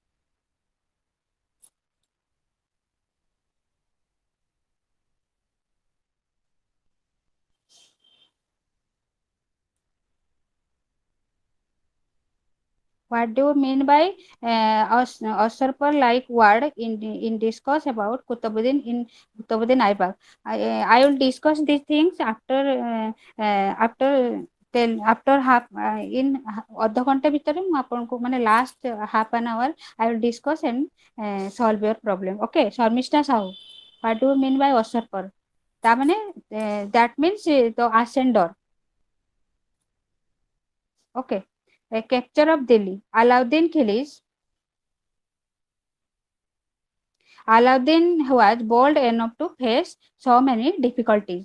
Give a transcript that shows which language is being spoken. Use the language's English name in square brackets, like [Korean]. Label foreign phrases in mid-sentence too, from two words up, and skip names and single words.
[English] What do you mean by usurper like word in discuss about Qutbuddin in Qutbuddin Aibak? I will discuss these things after after half in [Odia] ଅଧଘଣ୍ଟେ ଭିତରେ ମୁଁ ଆପଣଙ୍କୁ ମାନେ [English] last half an hour I will discuss and solve your problem. Okay, Sharmishta Sahu. What do you mean by usurper? [Odia] ତା ମାନେ [English] that means the ascender. Okay. A capture of Delhi. Alauddin was bold enough to face so many difficulties.